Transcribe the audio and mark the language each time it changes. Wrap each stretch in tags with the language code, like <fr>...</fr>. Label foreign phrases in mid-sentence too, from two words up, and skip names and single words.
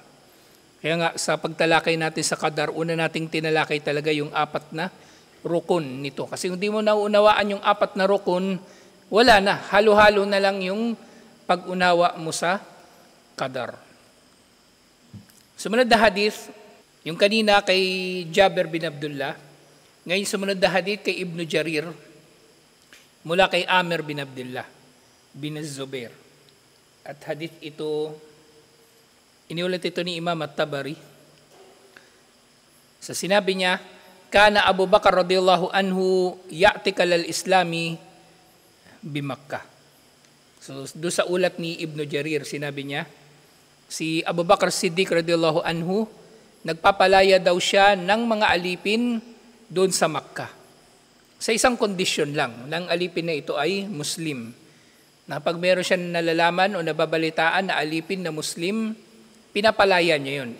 <tl>Kaya nga sa pagtalakay natin sa qadar, una nating tinalakay talaga yung 4 na rukun nito. Kasi kung di mo nauunawaan yung 4 na rukun, wala na. Halo-halo na lang yung pag-unawa mo sa qadar. Sumunod na hadith, yung kanina kay Jabir bin Abdullah, ngayon sumunod na hadith kay Ibn Jarir, mula kay Amir bin Abdullah bin Zubair. At hadith ito, iniulat ito ni Imam At-Tabari. Sa sinabi niya,</tl> <ar>كان أبو بكر رضي الله عنه يعتق على الإسلام بمكة.</ar> <tl>So doon sa ulat ni Ibn Jarir, sinabi niya, si Abu Bakar Siddiq</tl> <ar>رضي الله عنه,</ar> <tl>nagpapalaya daw siya ng mga alipin doon sa Makkah. Sa isang kondisyon lang, ng alipin na ito ay Muslim. Na pag meron siya nalalaman o nababalitaan na alipin na Muslim, pinapalaya niya yun.</tl>